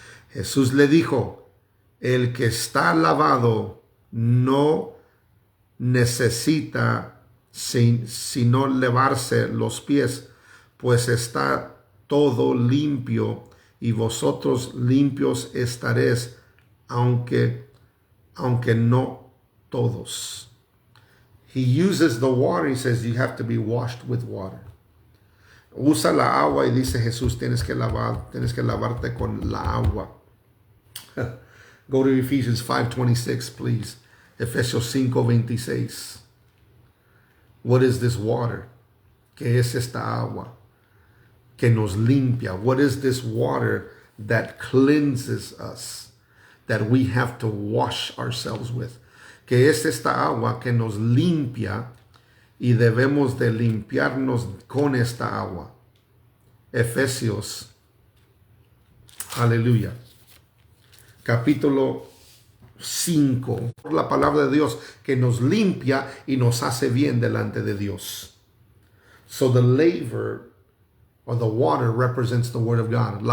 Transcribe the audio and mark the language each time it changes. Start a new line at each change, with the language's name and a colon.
Spanish: Jesús le dijo, el que está lavado no necesita sino lavarse los pies, pues está todo limpio, y vosotros limpios estaréis, aunque no todos.
English: He uses the water. He says you have to be washed with water.
Spanish: Usa la agua y dice Jesús, tienes que lavarte con la agua.
English: Go to Ephesians 5:26, please. Efesios 5:26. What is this water?
Spanish: ¿Qué es esta agua que nos limpia?
English: What is this water that cleanses us, that we have to wash ourselves with?
Spanish: ¿Qué es esta agua que nos limpia y debemos de limpiarnos con esta agua. Efesios, aleluya, capítulo 5. La palabra de Dios que nos limpia y nos hace bien delante de Dios.
English: So the laver or the water represents the word of God.